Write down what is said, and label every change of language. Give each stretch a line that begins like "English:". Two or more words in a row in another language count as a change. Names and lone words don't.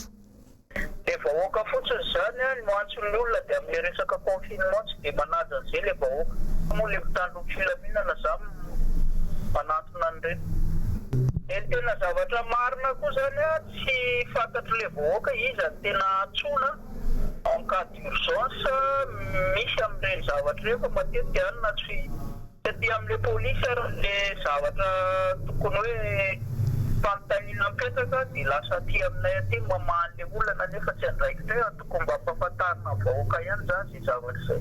Malagasy: Dia vahoaka fotsiny zany ny mantsy ny olona dia amin'ny resaka confinement tsy dia manaja an'izay le vahoaka. Moa le mpitandro ny filaminana zany manatona an'ireny. Tena zavatra marina koa zany tsy fantatro le vahoaka izy tena antsona
French: en cas d'urgence
Malagasy: misy amin'ireny zavatra ireny fa matetika ihany na tsy aty amin'ilay polisy ary le zavatra tokony hoe fanontaniana mipetraka dia lasa aty aminay aty mamahany le olana nefa tsy andraikitra tokony mba ampahafantarina vahoaka ihany zany sy zavatra izay.